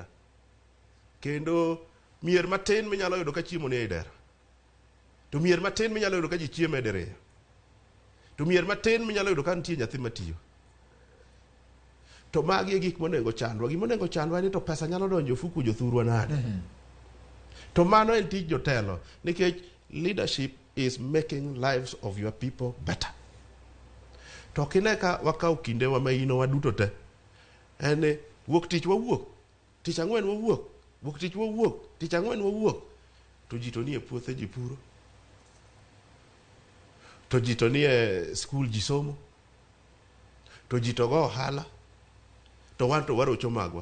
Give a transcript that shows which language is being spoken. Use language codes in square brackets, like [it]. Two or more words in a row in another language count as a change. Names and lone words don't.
[luo] Kendo mier matin minyalo yudo ka chiemo ni e dera. To mier matin minyalo yudo ka ji chiemo e dere. To mier matin minyalo yudo ka nitie nyathi matiyo. To magi e gik monego chandwa. Gima onego chandwa ni to pesa nyalo donjo fuku jothurwa nade. To mano en tich jotelo. [en] Nikech leadership is making lives of your people better. [luo] To kine ka wakaw kinde wa maino waduto te. En wuok tich wawuok. Tich ang'wen wawuok. Wuok tich wawuok. Tich ang'wen wawuok. To ji to nie puothe ji puro. To ji to nie skul ji somo. To ji to go ohala. To wan to warocho magwa.